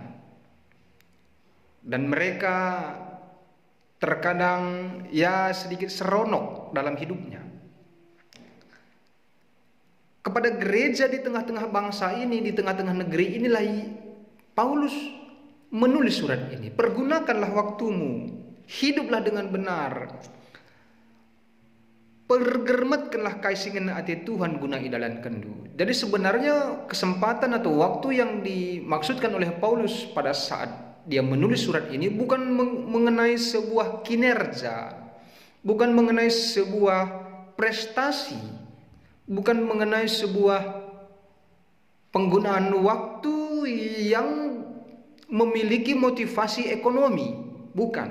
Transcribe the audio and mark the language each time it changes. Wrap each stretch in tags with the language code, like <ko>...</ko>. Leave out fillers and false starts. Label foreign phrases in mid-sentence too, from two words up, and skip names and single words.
<id>Dan mereka terkadang ya sedikit seronok dalam hidupnya. Kepada gereja di tengah-tengah bangsa ini, di tengah-tengah negeri inilah Paulus menulis surat ini. Pergunakanlah waktumu, hiduplah dengan benar.</id> <btx>Pergermetkanlah kaisingen ati Tuhan guna idalan kendu.</btx> <id>Jadi sebenarnya kesempatan atau waktu yang dimaksudkan oleh Paulus pada saat dia menulis surat ini bukan mengenai sebuah kinerja, bukan mengenai sebuah prestasi, bukan mengenai sebuah penggunaan waktu yang memiliki motivasi ekonomi, bukan.</id>